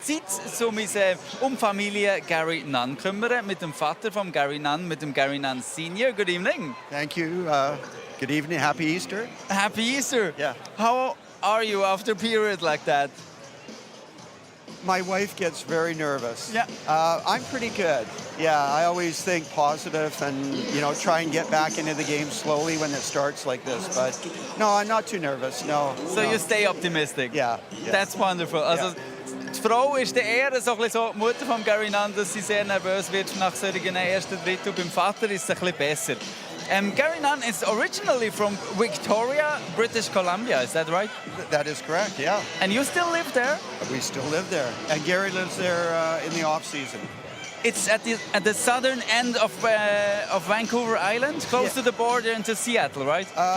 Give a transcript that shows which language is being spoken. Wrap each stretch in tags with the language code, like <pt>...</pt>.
<de>Zeit, um uns Familie Garry Nunn zu kümmern, mit dem Vater von Garry Nunn, mit dem Garry Nunn Senior.</de> <en>Good evening. Thank you. Good evening. Happy Easter. Happy Easter. Yeah. How are you after a period like that? My wife gets very nervous. Yeah. I'm pretty good. Yeah, I always think positive and, try and get back into the game slowly when it starts like this. But no, I'm not too nervous, no. So you stay optimistic? Yeah. Yes. That's wonderful.</en> <de>Also, die Frau ist eher so die Mutter von Garry Nunn, dass sie sehr nervös wird nach solchen ersten Drittel. Beim Vater ist es ein bisschen besser.</de> <en>Garry Nunn is originally from Victoria, British Columbia, is that right? That is correct, yeah. And you still live there? We still live there. And Garry lives there in the off-season. It's at the southern end of Vancouver Island, close to the border into Seattle, right?</en>